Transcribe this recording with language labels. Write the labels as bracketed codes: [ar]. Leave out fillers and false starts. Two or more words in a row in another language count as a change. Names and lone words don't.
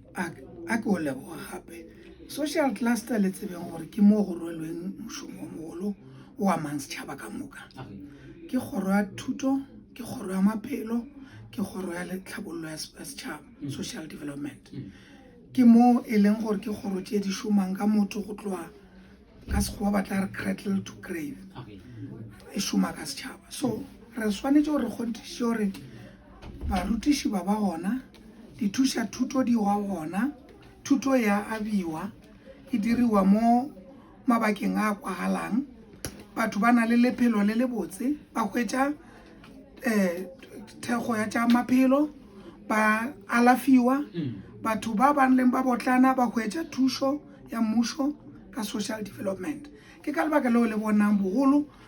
[nso] a ke o leboga gape [en] social cluster [nso] le tsebeng gore ke mo go rwelweng mošomo mogolo o amang setšhaba ka moka ke kgoro ya thuto ke kgoro ya maphelo ke kgoro ya tlhabollo ya setšhaba [en] social development [nso] ke mo e leng gore ke kgoro tše di šomang ka motho go tloa ka sekgowa ba tla re [en] cradle to grave [nso] e šoma ka setšhaba so re swanetše gore re kgontiše gore barutiši ba gona dithuša thuto di wa gona thuto ya abiwa e diriwa mo mabakeng a kwagalang batho ba na le lephelo le le botse ba hwetša thekgo ya tša maphelo ba alafiwa batho ba banleng ba botlana ba hwetša thušo ya mmušo ka [en] social development [nso] ke ka lebaka leo le bonang bogolo